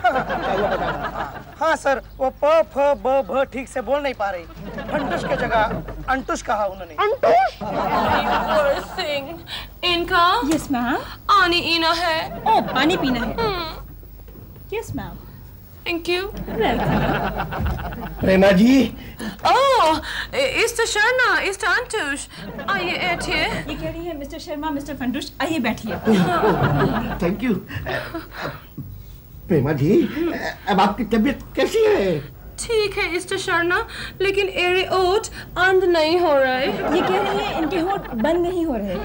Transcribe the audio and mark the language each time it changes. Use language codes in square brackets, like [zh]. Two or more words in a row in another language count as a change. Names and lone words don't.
[hi] हाँ सर, वो प फ ब भ ठीक से बोल नहीं पा रही। फंटुश की जगह अंटुश कहा उन्होंने। अंटुश? इनका [en] Yes ma'am. [hi] पानी पीना है। ओ, पानी पीना है। [en] Yes ma'am. Thank you. [hi] प्रेमा जी। [de] Oh, ist der Sharna, ist der Antush. [hi] आइए बैठिए। ये कह रही है मिस्टर शर्मा, मिस्टर फंटुश, आइए बैठिए। [en] Thank you. [hi] प्रेमा जी, अब आपकी तबीयत कैसी है? ठीक है मिस्टर शर्मा, लेकिन एरे ओठ बंद नहीं हो रहे। ये कह रही है इनके होठ बंद नहीं हो रहे।